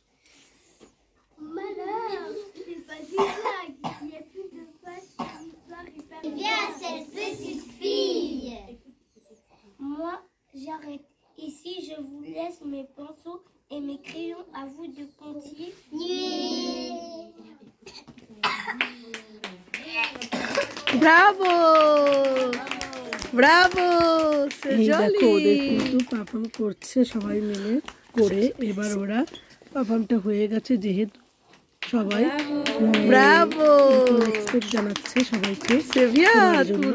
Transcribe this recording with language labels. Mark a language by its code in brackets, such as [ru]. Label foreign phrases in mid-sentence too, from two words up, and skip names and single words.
[fr] Malheur, c'est pas des blagues. Il n'y a plus de paille sur l'histoire hyper. Viens, cette petite fille. Moi, j'arrête. Ici, je vous laisse mes pinceaux et mes crayons. À vous de continuer. [bn] ব্রাভো ব্রাভো, দেখো ওদের কিন্তু পারফর্ম করছে সবাই মিলে করে। এবার ওরা পারফর্মটা হয়ে গেছে, যেহেতু সবাই ব্রাভো রেসপেক্ট জানাচ্ছে সবাইকে জন্য।